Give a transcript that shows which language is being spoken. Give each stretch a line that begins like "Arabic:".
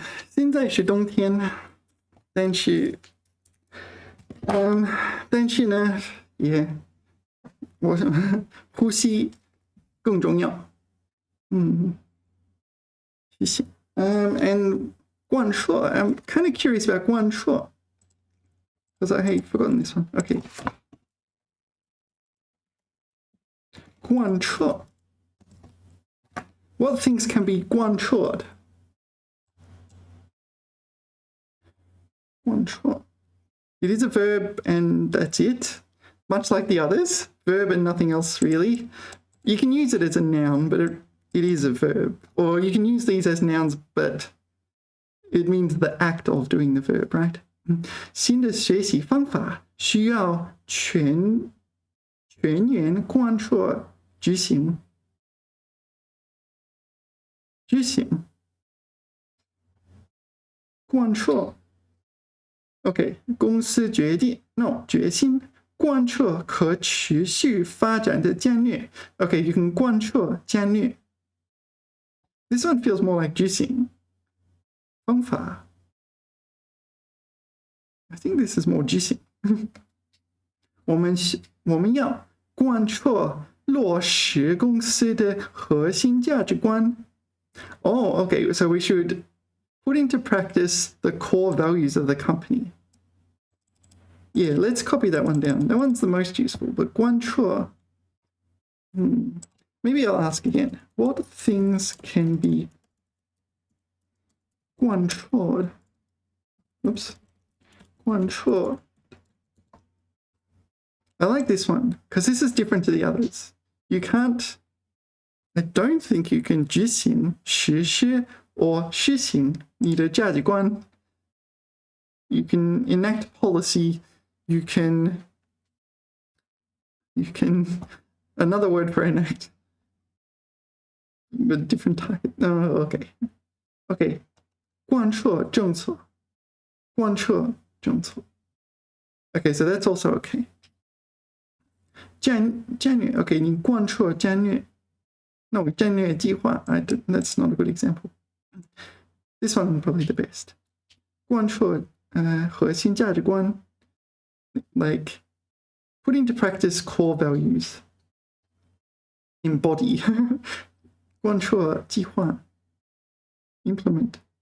Chinese: 现在是冬天，但是呢，我想呼吸更重要。谢谢。
English: And 贯彻 I'm kind of curious about 贯彻 because I had forgotten this one. Okay. 贯彻 What things can be 贯彻? 贯彻 It is a verb and that's it. Much like the others, verb and nothing else really. You can use it as a noun, but it is a verb. Or you can use these as nouns, but it means the act of doing the verb, right?
Chinese: 新的学习方法需要全员贯彻执行。执行。贯彻。OK， 公司决定 No 决心贯彻可持续发展的战略。
English: OK， you can
Chinese: 贯彻战略。
English: This one feels more like 执行。方法。 I think this is more 执行。
Chinese: 我们要贯彻落实公司的核心价值观。
English: Oh, okay, so we should put into practice the core values of the company. Yeah, let's copy that one down. That one's the most useful, but 贯彻. Maybe I'll ask again. What things can be 贯彻? Oops. 贯彻 I like this one because this is different to the others. You can't, I don't think you can 执行实施 or
Chinese: 施行你的价值观.
English: You can enact policy. You can, another word for enact, but different type. Oh, okay. Okay.
Chinese: 贯彻政策. 贯彻政策.
English: Okay, so that's also okay.
Chinese: 战略, okay, 你贯彻战略. No, 战略计划.
English: That's not a good example. This one probably the best.
Chinese: 贯彻核心价值观,
English: like put into practice core values. Embody.
Chinese: 贯彻计划.
English: Implement.